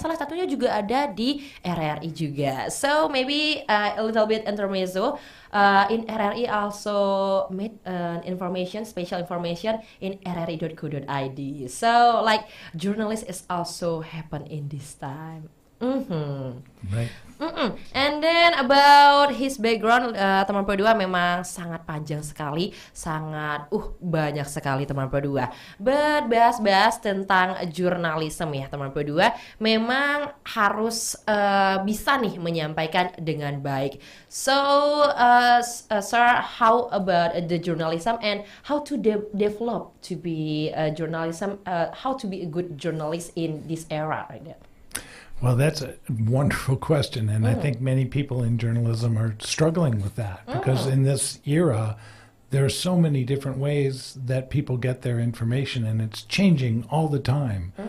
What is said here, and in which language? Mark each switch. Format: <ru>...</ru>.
<id>Salah satunya juga ada di RRI juga.</id> <en>So maybe a little bit intermezzo. In RRI also made special information in rri.co.id. So like journalist is also happen in this time. Right. And then about his background,</en> <id>teman kedua memang sangat panjang sekali, sangat banyak sekali teman kedua. But bahas tentang jurnalisme ya teman kedua, memang harus bisa nih menyampaikan dengan baik.</id> <en>So, sir, how about the journalism and how to develop to be a journalism? How to be a good journalist in this era right now? Well, that's a wonderful question, and I think many people in journalism are struggling with that because in this era, there are so many different ways that people get their information, and it's changing all the time.</en>